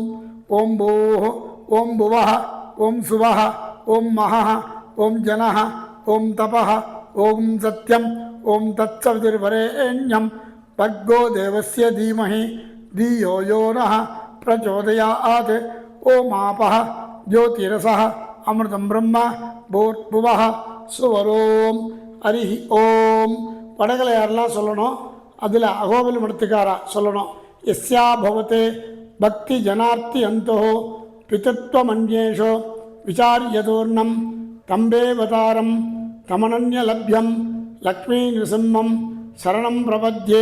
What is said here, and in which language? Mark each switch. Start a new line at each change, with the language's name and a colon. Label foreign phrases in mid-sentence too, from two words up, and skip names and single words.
Sanskrit: ओम भूः, ओम भुवः, ओम सुवः, ओम महः, ओम जनः, ओम तपः, ओम सत्यम्, ओम तत्सवितुर्वरेण्यं भर्गो देवस्य धीमहि धियो यो नः प्रचोदयात्। ओम आपः ज्योतिरसः अमृतं ब्रह्म भूर्भुवः सुवरोम्. हरि ओम.
Tamil: வடகலை யாரெல்லாம் சொல்லணும். அதில் அகோபில மடத்துக்காரா சொல்லணும்.
Sanskrit: यस्या भवत्ते भक्ति जनार्ति अन्तो पितृत्वमन्येषो विचार्यतूर्णं स्तम्भेवतारं तमनन्यलभ्यं लक्ष्मी नृसिंहं शरणं प्रपद्ये.